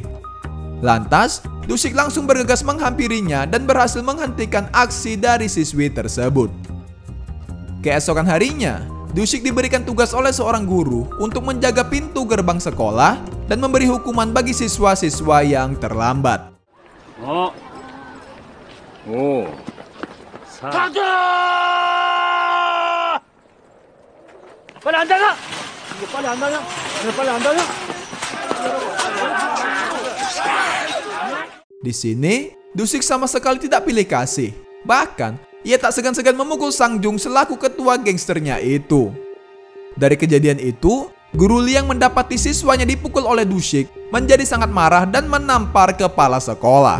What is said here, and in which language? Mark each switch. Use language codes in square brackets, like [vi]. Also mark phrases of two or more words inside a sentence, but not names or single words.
[id] Lantas, Dushik langsung bergegas menghampirinya dan berhasil menghentikan aksi dari siswi tersebut. Keesokan harinya, Dushik diberikan tugas oleh seorang guru untuk menjaga pintu gerbang sekolah dan memberi hukuman bagi siswa-siswa yang terlambat. [ko] 오, 4. 가자! 빨리 안 닫아! 이거 빨리 안 닫아? 빨리 안 닫아? [id] Di sini, Dushik sama sekali tidak pilih kasih. Bahkan, ia tak segan-segan memukul Sangjung selaku ketua gangsternya itu. Dari kejadian itu, Guru Lee yang mendapati siswanya dipukul oleh Dushik menjadi sangat marah dan menampar kepala sekolah.